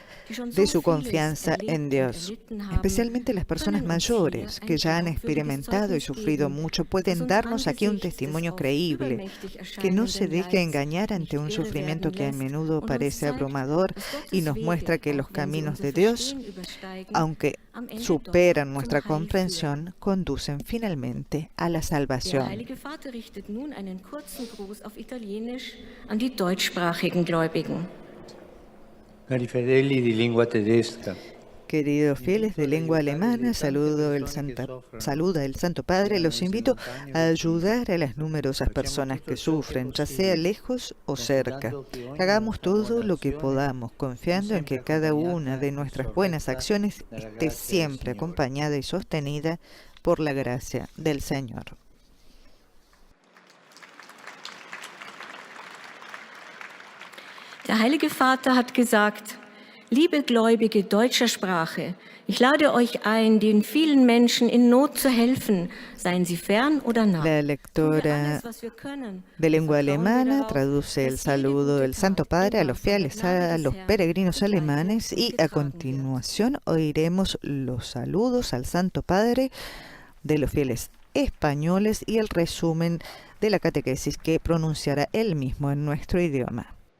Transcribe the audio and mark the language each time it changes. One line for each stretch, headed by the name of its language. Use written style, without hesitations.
Spanish: de su confianza en Dios. Especialmente las personas mayores que ya han experimentado y sufrido mucho pueden darnos aquí un testimonio creíble, que no se deje engañar ante un sufrimiento que a menudo parece abrumador y nos muestra que los caminos de Dios, aunque superan nuestra comprensión, conducen finalmente a la salvación.
German: Der Heilige Vater richtet nun einen kurzen Gruß auf Italienisch an die deutschsprachigen Gläubigen.
Italian: Cari fedeli di lingua tedesca,
Spanish: Queridos fieles de lengua alemana, saluda el Santo Padre. Los invito a ayudar a las numerosas personas que sufren, ya sea lejos o cerca. Hagamos todo lo que podamos, confiando en que cada una de nuestras buenas acciones esté siempre acompañada y sostenida por la gracia del Señor.
German: Der Heilige Vater hat gesagt: Liebe Gläubige deutscher Sprache, ich lade euch ein, den vielen Menschen in Not zu helfen, seien sie fern oder nah.
Spanish: La lectora de lengua alemana traduce el saludo del Santo Padre a los fieles, a los peregrinos alemanes, y a continuación oiremos los saludos al Santo Padre de los fieles españoles y el resumen de la catequesis que pronunciará él mismo en nuestro idioma.